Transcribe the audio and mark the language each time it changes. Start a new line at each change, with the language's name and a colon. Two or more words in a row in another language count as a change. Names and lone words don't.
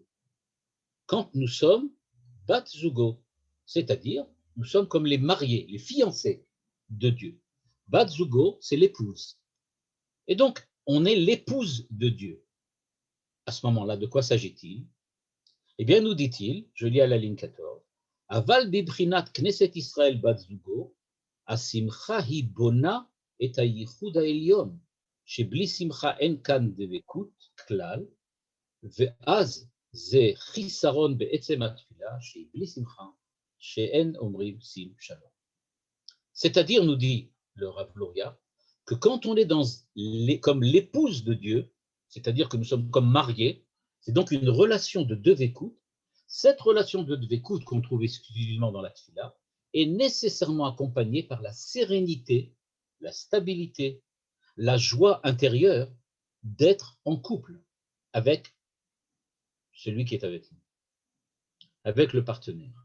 French: Quand nous sommes
Hebrew: בת זוגו,
French: c'est-à-dire nous sommes comme les mariés, les fiancés de Dieu.
Hebrew: בת זוגו,
French: c'est l'épouse. Et donc, on est l'épouse de Dieu. À ce moment-là, de quoi s'agit-il? Eh bien, nous dit-il, je lis à la ligne 14,
Hebrew: אבל בבריאת כנסת ישראל בת זוגו, השמחה היא בונה את הייחוד העליון, שבלי שמחה אין כאן דבקות כלל, ואז זה חיסרון בעצם התפילה, שהיא בלי שמחה, שאין אומרים שים שלום.
French: C'est-à-dire, nous dit le Rav Luria, que quand on est comme l'épouse de Dieu, c'est-à-dire que nous sommes comme mariés, c'est donc une relation de devekut. Cette relation de devekut qu'on trouve exclusivement dans la tfila est nécessairement accompagnée par la sérénité, la stabilité, la joie intérieure d'être en couple avec celui qui est avec nous, avec le partenaire.